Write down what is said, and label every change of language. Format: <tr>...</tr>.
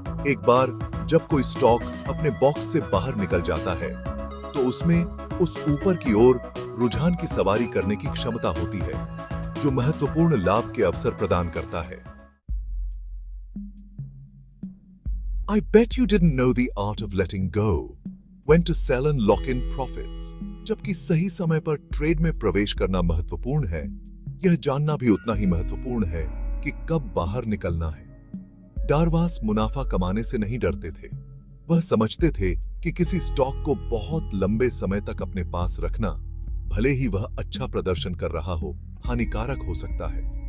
<hi>एक बार जब कोई स्टॉक अपने बॉक्स से बाहर निकल जाता है, तो उसमें उस ऊपर की ओर रुझान की सवारी करने की क्षमता होती है, जो महत्वपूर्ण लाभ के अवसर प्रदान करता है।</hi> <en>I bet you didn't know the art of letting go, when to sell and lock in profits.</en> <hi>जबकि सही समय पर ट्रेड में प्रवेश करना महत्वपूर्ण है, यह जानना भी उतना ही महत्वपूर्ण है कि कब बाहर निकलना है। डारवास मुनाफा कमाने से नहीं डरते थे। वह समझते थे कि किसी स्टॉक को बहुत लंबे समय तक अपने पास रखना, भले ही वह अच्छा प्रदर्शन कर रहा हो, हानिकारक हो सकता है।</hi>